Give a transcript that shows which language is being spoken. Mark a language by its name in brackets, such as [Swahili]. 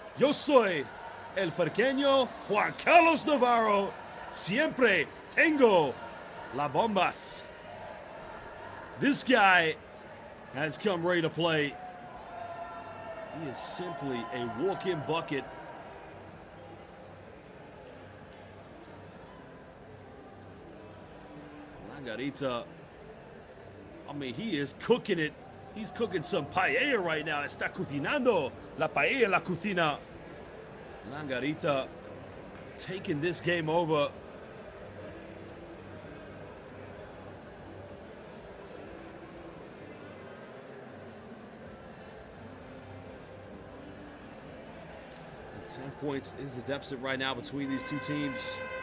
[Spanish] Yo soy el pequeño Juan Carlos Navarro. Siempre tengo la bombas. [English] This guy has come ready to play. He is simply a walk-in bucket. Langarita, I mean, he is cooking it. He's cooking some paella right now. [Spanish] Está cocinando la paella en la cocina. [English] Langarita taking this game over. And 10 points is the deficit right now between these two teams.